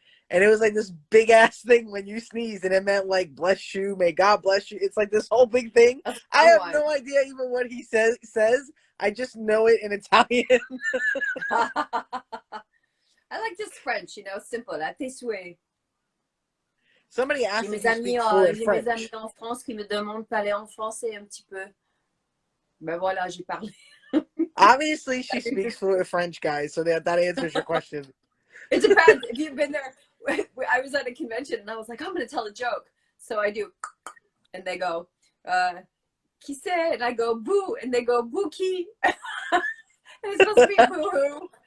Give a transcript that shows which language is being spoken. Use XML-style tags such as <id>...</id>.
<en>And it was like this big ass thing when you sneeze, and it meant like bless you, may God bless you. It's like this whole big thing. That's a I fun have one. no idea even what he says. I just know it in Italian. I like just French, simple.</en> <fr>La tes souhaits.</fr> <en>Somebody asked if you speak fluent</en> <fr>J'ai mes amis</fr> <en>French.</en> <fr>en France qui me demandent de parler en français un petit peu. Ben voilà, j'ai parlé.</fr> <en>Obviously, she speaks fluent French, guys. So that answers your question. It depends. If you've been there, I was at a convention and I was like, I'm going to tell a joke. So I do, and they go,</en> <fr>qui c'est?</fr> <en>And I go, boo. And they go, bookie. And it's supposed to be boo hoo.</en>